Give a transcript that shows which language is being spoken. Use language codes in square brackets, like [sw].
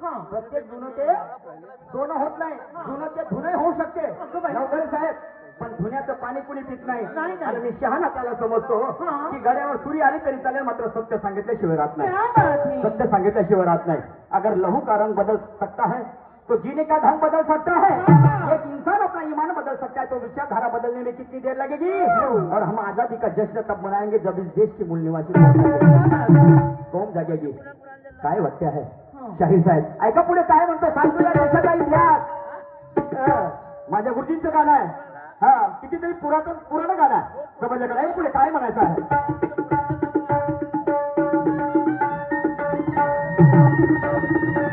[mr] प्रत्येक जुनं ते सोनं होत नाही. जुनं ते धुणे होऊ शकते नवघरे साहेब, पण धुण्याचं पाणी कुणी पित नाही. आणि मी शहाणा त्याला समजतो की गड्यावर सुरी आली तरी चालेल, मात्र सत्य सांगितल्याशिवाय राहत नाही. सत्य सांगितल्याशिवाय राहत नाही. [hi] अगर लहू का रंग बदल सकता है तो जीने का ढंग बदल सकता है. एक इंसान अपना ईमान बदल सकता है, तो विचारधारा बदलने में कितनी देर लगेगी. और हम आजादी का जश्न तब मनाएंगे जब इस देश की मूल निवासी कौम जागेगी. [mr] काय वाटते आहे शाहीर साहेब? ऐका पुढे काय म्हणतो सांगतो. या देशाचा इतिहास माझ्या गुरुजींचं गाणं आहे. कितीतरी पुराण गाणं आहे. समजल्याकडे पुढे काय म्हणायचं आहे.